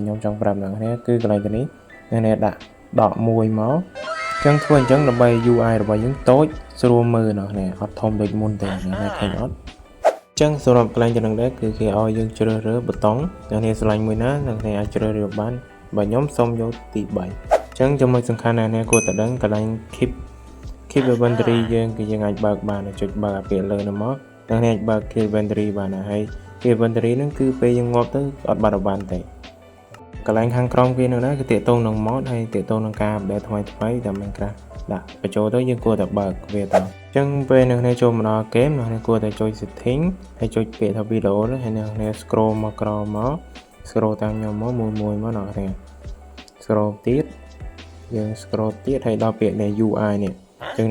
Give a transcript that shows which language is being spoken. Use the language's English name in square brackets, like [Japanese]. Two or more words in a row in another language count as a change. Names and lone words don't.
[Khmer] ខ្ញុំចង់ប្រាប់អ្នកគ្នាគឺកន្លែងនេះអ្នកគ្នាដាក់ដកមួយមកចឹងធ្វើអញ្ចឹងដើម្បី UI របស់យើងតូចស្រួលមើលអ្នកគ្នាអត់ធំដូចមុនទេអ្នកគ្នាឃើញ អត់ចឹងសម្រាប់កន្លែងចំណុចនេះគឺគេឲ្យយើងជ្រើសរើសប៊ូតុងអ្នកគ្នាឆ្លាញ់មួយណាអ្នកគ្នាអាចជ្រើសរើសបានបើខ្ញុំសូមយកទី3ចឹងចំណុចសំខាន់ណាស់អ្នកគួរតែដឹងកន្លែង [English] keep inventory [Khmer] យើងគឺយើងអាចបើកបានចុចបើកអាពាក្យលើនោះមកអ្នកគ្នាអាចបើក [English] keep inventory [Khmer] បានហើយ [English] keep inventory [Khmer] ហ្នឹងគឺពេលយើងងាប់ទៅអត់បាត់របានទេកន្លែងខាងក្រោមគេនោះណាគឺតាក់ទងនឹង mod ហើយតាក់ទងនឹងការ update ថ្មីតាម Minecraft ដាក់បញ្ចូលទៅយើងគួរតែបើកវាទៅអញ្ចឹងពេលអ្នកគ្នាចូលមកដល់ game អ្នកគ្នាគួរតែចុច setting ហើយចុចពាក្យថា video ហ្នឹងហើយអ្នកគ្នា scroll មកក្រោមមក scroll តាមខ្ញុំមកមួយមកអ្នកគ្នា scroll ទៀតយើង scroll ទៀតហើយដល់ពាក្យនៃ UI នេះអញ្ចឹង